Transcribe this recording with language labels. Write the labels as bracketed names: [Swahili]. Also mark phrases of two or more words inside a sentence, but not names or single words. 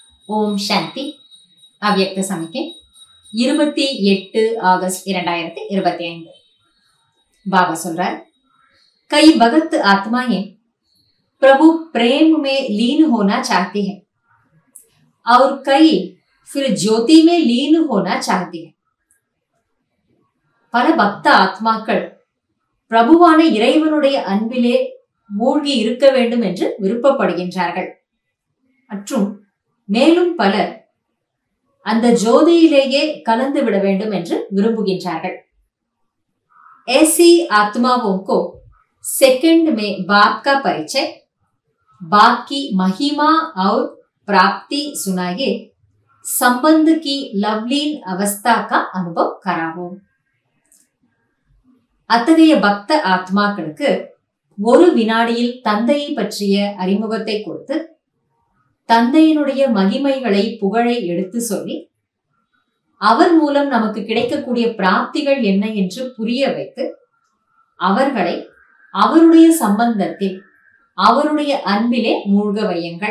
[Tamil] ஓம் சாந்தி. அவ்யக்த சமிக்கை 28 ஆகஸ்ட் 2025. बाबा சொல்றார், [Hindi] कई भगत आत्माएं प्रभु प्रेम में लीन होना चाहती हैं और कई फिर ज्योति में लीन होना चाहती हैं. [Tamil] பல பக்த ஆத்மாக்கள் பிரபுவான இறைவனுடைய அன்பிலே மூழ்கி இருக்க வேண்டும் என்று விருப்பப்படுகின்றார்கள். மற்றும் மேலும் பலர் அந்த ஜோதியிலேயே கலந்து விட வேண்டும் என்று விரும்புகின்றார்கள். [Hindi] ऐसी आत्माओं को सेकंड में बाप का परिचय, बाप की महिमा और प्राप्ति सुनाइए, संबंध की लवलीन अवस्था का अनुभव करावो. [Tamil] அத்தகைய பக்த ஆத்மாக்களுக்கு ஒரு வினாடியில் தந்தையை பற்றிய அறிமுகத்தை கொடுத்து தந்தையினுடைய மகிமைகளை புகழை எடுத்து சொல்லி அவர் மூலம் நமக்கு கிடைக்கக்கூடிய பிராப்திகள் என்ன என்று புரிய வைத்து அவர்களை அவருடைய சம்பந்தத்தில் அவருடைய அன்பிலே மூழ்க வையுங்கள்.